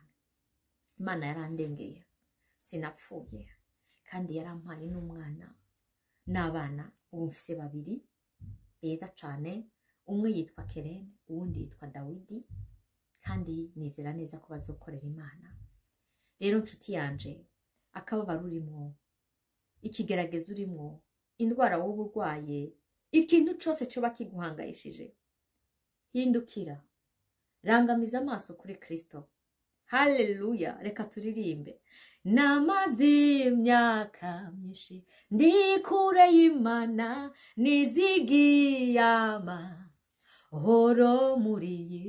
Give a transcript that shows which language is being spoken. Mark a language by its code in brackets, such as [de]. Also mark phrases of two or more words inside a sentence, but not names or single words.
[rn] Imana yarandengeye, sinapfuye, kandi yarampaye n'umwana n'abana. Ubu mfise 2 beza cane, umwe yitwa Kerene, uwundi yitwa Dawidi, kandi nizera neza ko bazokorera Imana. Rero nshuti yanje, akababaro urimo, ikigeragezo urimo, indwara wowe urwaye, ikintu cyose cyoba kiguhangayishije, hindukira, rangamiza amaso kuri Kristo. Haleluya. Reka turirimbe. Namaze imyaka myinshi ndi kure y'Imana, nizigiyama horo muri iyi